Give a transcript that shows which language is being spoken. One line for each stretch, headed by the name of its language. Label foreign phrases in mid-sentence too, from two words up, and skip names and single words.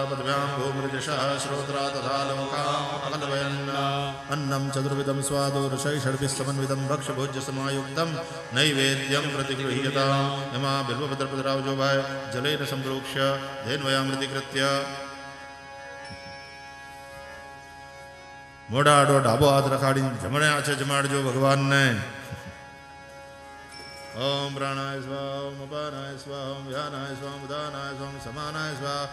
Sanskrit: पद्भ्यां भूमृजशः श्रोत्रा तथा लोकाम् अकल्पयन् अन्नं चतुर्विधं स्वादोरसै षड्भिः समन्वितं भक्ष्यभोज्यसमायुक्तं नैवेद्यं प्रतिगृह्यताम्.
Gujarati: एમાં બિલ્વપત્ર પધરાવજો ભાઈ.
Sanskrit: जलेन संप्रोक्ष्य धेन्वयामृतिकृत्य
Gujarati: મોઢા આડો ડાબો હાથ રખાડીને જમણે હાથે જમાડજો ભગવાનને.
Sanskrit: ओम प्राणाय स्वाहा, ओम अपानाय स्वाहा, ओम व्यानाय स्वाहा, उदानाय स्वाहा, समानाय स्वाहा.